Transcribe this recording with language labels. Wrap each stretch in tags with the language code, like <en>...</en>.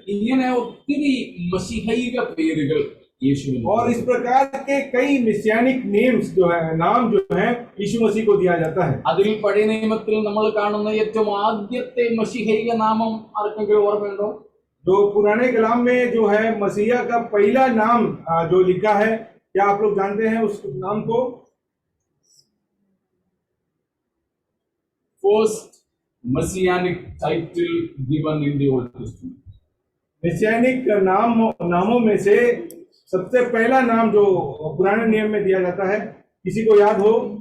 <ml>ഇങ്ങനെ ഒത്തിരി മശിഹൈക പേരുകൾ യേശുവിന്.</ml> <hi>और इस प्रकार के कई मेसियानिक नेम्स जो है, नाम जो है यीशु मसीह को दिया जाता है.</hi> <ml>അതിൽ പഴയ നിയമത്തിൽ നമ്മൾ കാണുന്ന ഏറ്റവും ആദ്യത്തെ മശിഹൈക നാമം ആർക്കെങ്കിലും ഓർമ്മയുണ്ടോ?</ml> <hi>जो पुराने कलाम में जो है मसीहा का पहला नाम जो लिखा है, क्या आप लोग जानते हैं उस नाम को?</hi> <en>First messianic title given in the Old Testament.</en> <hi>Messianic नामों में से सबसे पहला नाम जो पुराने नियम में दिया जाता है, किसी को याद हो?</hi>